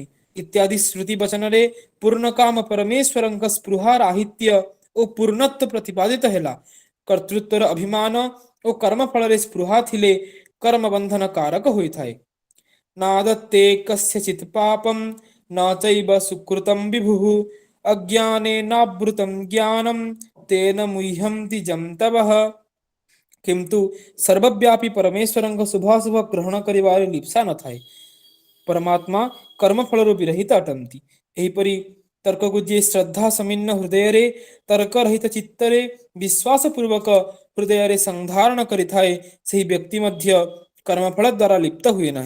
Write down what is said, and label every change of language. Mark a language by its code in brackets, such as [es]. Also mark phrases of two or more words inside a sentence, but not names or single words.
[or] ଇତ୍ୟାଦି ଶ୍ରୁତି ବଚନରେ ପୂର୍ଣ୍ଣକାମ ପରମେଶ୍ୱରଙ୍କ ସ୍ପୃହା ରାହିତ୍ୟ ଓ ପୂର୍ଣ୍ଣତ୍ୱ ପ୍ରତିପାଦିତ ହେଲା। କର୍ତ୍ତୃତ୍ୱର ଅଭିମାନ ଓ କର୍ମ ଫଳରେ ସ୍ପୃହା ଥିଲେ କର୍ମ ବନ୍ଧନ କାରକ ହୋଇଥାଏ। [sa] ନାଦତ୍ତେ କସ୍ୟଚିତ୍ ପାପମ୍ न चैव सुकृतं विभुः अज्ञानेनावृतं ज्ञानं तेन मुह्यन्ति जन्तवः। [or] କିନ୍ତୁ ସର୍ବବ୍ୟାପୀ ପରମେଶ୍ୱରଙ୍କ ଶୁଭାଶୁଭ ଗ୍ରହଣ କରିବାରେ ଲିପ୍ସା ନଥାଏ। ପରମାତ୍ମା କର୍ମଫଳରୁ ବିରହିତ ଅଟନ୍ତି। ଏହିପରି ତର୍କକୁ ଯିଏ ଶ୍ରଦ୍ଧା ସମୀନ୍ନ ହୃଦୟରେ, ତର୍କରହିତ ଚିତ୍ତରେ, ବିଶ୍ୱାସପୂର୍ବକ ହୃଦୟରେ ସଂଧାରଣ କରିଥାଏ, ସେହି ବ୍ୟକ୍ତି ମଧ୍ୟ କର୍ମଫଳ ଦ୍ୱାରା ଲିପ୍ତ ହୁଏ ନାହିଁ।